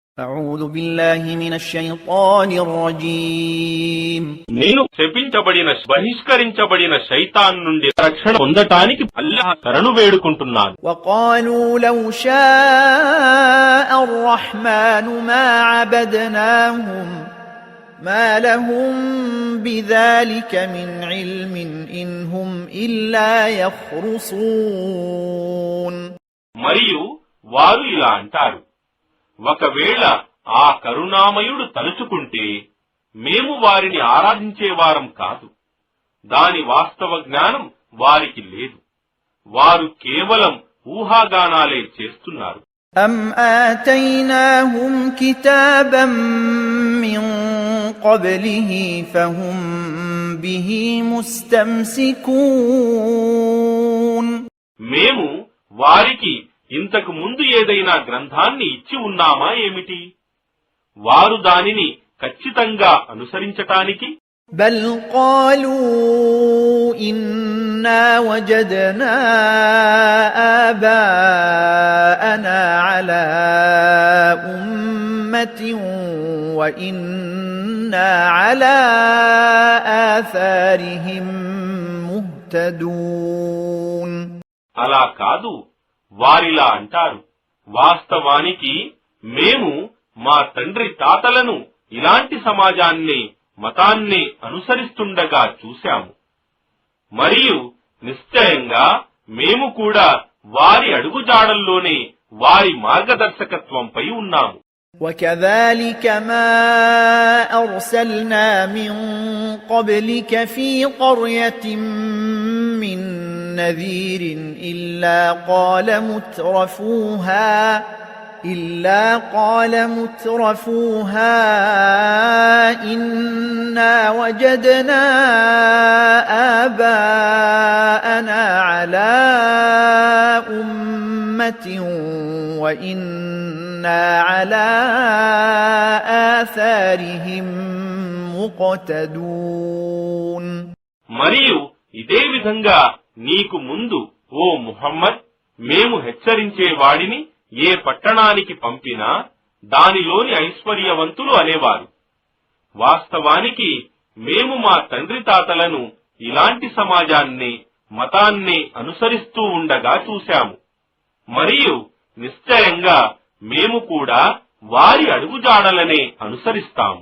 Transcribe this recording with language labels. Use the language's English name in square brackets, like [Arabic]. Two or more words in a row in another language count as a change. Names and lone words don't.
[Arabic] أعوذ بالله من الشيطان الرجيم [Telugu] నేను బహిష్కరించబడిన శైతాన్ నుండి రక్షణ పొందటానికి అల్లాహ్ శరణు వేడుకుంటున్నాను. [Arabic] وقالوا لو شاء الرحمن ما عبدناهم ما لهم بذلك من علم إن هم إلا يخرصون. [Telugu] మరియు వారు ఇలా అంటారు, ఒకవేళ ఆ కరుణామయుడు తలుచుకుంటే మేము వారిని ఆరాధించేవారం కాదు. దాని వాస్తవ జ్ఞానం వారికి లేదు. వారు కేవలం ఊహాగానాలే చేస్తున్నారు. [Arabic] أم آتيناهم كتابا من قبله فهم به مستمسكون. [Telugu] మేము వారికి ఇంతకు ముందు ఏదైనా గ్రంథాన్ని ఇచ్చి ఉన్నామా ఏమిటి? వారు దానిని ఖచ్చితంగా అనుసరించటానికి [Arabic] بل قالوا إنا وجدنا آباءنا على أمة وإنا على آثارهم مهتدون. [Telugu] అలా కాదు, వారిలా అంటారు, వాస్తవానికి మేము మా తండ్రి తాతలను ఇలాంటి సమాజాన్ని మతాన్ని అనుసరిస్తుండగా చూశాము, మరియు నిశ్చయంగా మేము కూడా వారి అడుగుజాడల్లోనే వారి మార్గదర్శకత్వంపై ఉన్నాము. [Arabic] وكذلك ما أرسلنا من قبلك في قرية من نذير إلا قال مترفوها إنا وجدنا آباءنا على أمة وإنا على آثارهم مقتدون. [Telugu] మరియు ఇదే విధంగా నీకు ముందు ఓ ముహమ్మద్ మేము హెచ్చరించే వాడిని ఏ పట్టణానికి పంపినా దానిలోని ఐశ్వర్యవంతులు అనేవారు, వాస్తవానికి మేము మా తండ్రి తాతలను ఇలాంటి సమాజాన్ని మతాన్ని అనుసరిస్తూ ఉండగా చూశాము, మరియు నిశ్చయంగా మేము కూడా వారి అడుగుజాడలనే అనుసరిస్తాము.